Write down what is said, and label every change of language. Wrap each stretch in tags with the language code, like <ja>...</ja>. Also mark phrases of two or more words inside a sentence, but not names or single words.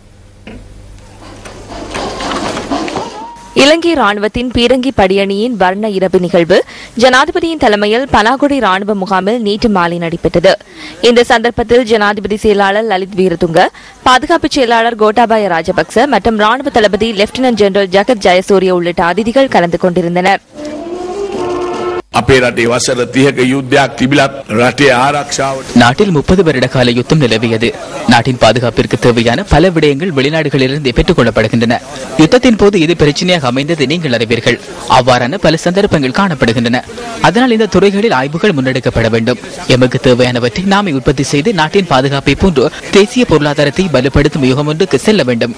<ta>இலங்கை ராணுவத்தின் பீரங்கி படியணியின் வர்ண இரவு நிகழ்வு ஜனாதிபதியின் தலைமையில் பனாகுடி ராணுவ முகாமில் நேற்று மாலை நடைபெற்றது. இந்த சந்தர்ப்பத்தில் ஜனாதிபதி செயலாளர் லலித் வீரதுங்க, பாதுகாப்பு செயலாளர் கோட்டாபாய ராஜபக்ச மற்றும் ராணுவ தளபதி லெப்டினன்ட் ஜெனரல் ஜகத் ஜயசூரிய உள்ளிட்ட அதிதிகள் கலந்து கொண்டிருந்தனர்.</ta> <si>අපේ රටේ වසර 30ක යුද්ධයක් තිබිලත් රටේ ආරක්ෂාවට</si> <ta>நாட்டில் 30 வருட கால யுத்தம் நிலவியது. நாட்டின் பாதுகாப்பிற்கு தேவையான பல விடயங்கள் வெளிநாடுகளிலிருந்து பெற்றுக் கொள்ளப்படுகின்றன. யுத்தத்தின் போது இது பிரச்சனையாக அமைந்தது நீங்கள் அறிவீர்கள். அவ்வாறான பல சந்தர்ப்பங்கள் காணப்படுகின்றன. அதனால் இந்த துறைகளில் ஆய்வுகள் முன்னெடுக்கப்பட வேண்டும். எமக்கு தேவையானவற்றை நாமே உற்பத்தி செய்து நாட்டின் பாதுகாப்பை போன்று தேசிய பொருளாதாரத்தை வலுப்படுத்தும் யுகம் ஒன்றுக்கு செல்ல வேண்டும்.</ta>